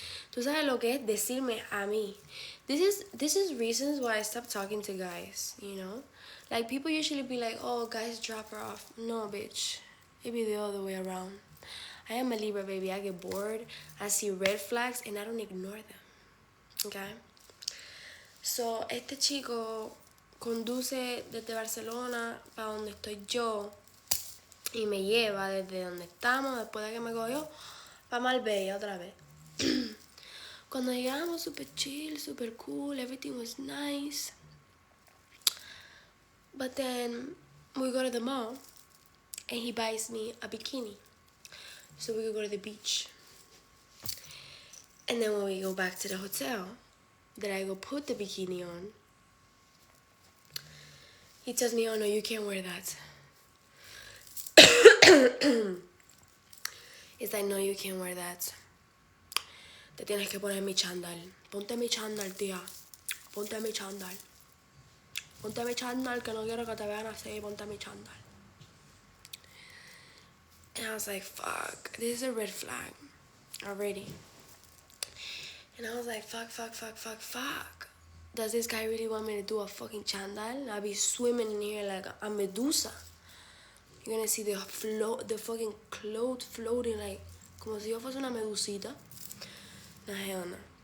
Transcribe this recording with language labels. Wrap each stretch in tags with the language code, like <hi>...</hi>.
<es>Tú sabes lo que es decirme a mí.</es> <en>This is reasons why I stopped talking to guys, you know? Like, people usually be like, oh, guys drop her off. No, bitch. It be the other way around. I am a Libra, baby. I get bored. I see red flags and I don't ignore them. Okay?</en> <es>So, este chico conduce desde Barcelona para donde estoy yo y me lleva desde donde estamos, después de que me cogió, para Marbella otra vez. Cuando llegamos,</es> <en>super chill, super cool, everything was nice. But then we go to the mall and he buys me a bikini so we could go to the beach. And then when we go back to the hotel, that I go put the bikini on, he tells me, oh no, you can't wear that. It's like, no, you can't wear that.</en> <es>Te tienes que poner mi chándal. Ponte mi chándal, tía. Ponte mi chándal. Ponte mi chándal, que no quiero que te vean así. Ponte mi chándal.</es> <en>And I was like, fuck, this is a red flag already. And I was like, fuck. Does this guy really want me to do a fucking chandal? I'll be swimming in here like a Medusa. You're gonna see the fucking clothes floating like,</en> <es>como si yo fuese una medusita.</es> <en>Nah, hell no.</en>